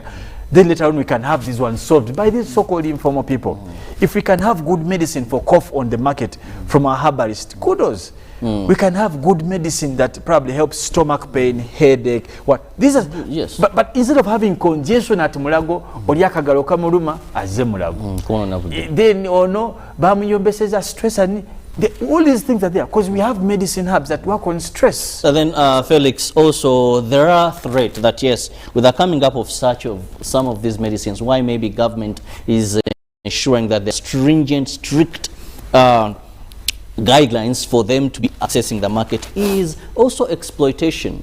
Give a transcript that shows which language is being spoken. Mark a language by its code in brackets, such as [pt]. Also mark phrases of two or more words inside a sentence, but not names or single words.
[en] Then later on we can have these ones solved by these so-called informal people. If we can have good medicine for cough on the market from our herbalist, kudos. We can have good medicine that probably helps stomach pain, headache, what. These are, yes. But instead of having congestion at mulago, [lg] oriakagalo kamuluma aze mulago. [en] Then bamuyombeseza stress and all these things are there because we have medicine hubs that work on stress. So then, Felix, also there are threats that yes, with the coming up of some of these medicines, why maybe government is ensuring that the stringent, strict guidelines for them to be accessing the market is also exploitation.